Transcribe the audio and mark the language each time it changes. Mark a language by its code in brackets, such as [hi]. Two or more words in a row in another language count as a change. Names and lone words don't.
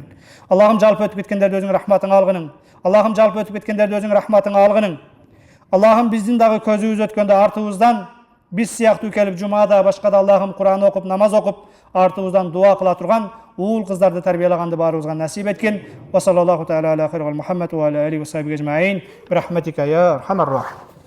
[ky] Аллахым жалпы өтүп кеткендерди өзүң рахматыңа алгының. Аллахым жалпы өтүп кеткендерди өзүң рахматыңа алгының. Аллахым биздин дагы көзүбүз өткөндө артыбыздан биз сыяктуу келип жумада, башка да Аллахым Кур'ан окуп, намаз окуп, артыбыздан дуа кыла турган уул кыздарды тарбиялаганды баарыбызга насип эткин. [ar] وصلى الله تعالى على خير محمد وعلى آله وصحبه أجمعين. برحمتك يا أرحم الراحمين.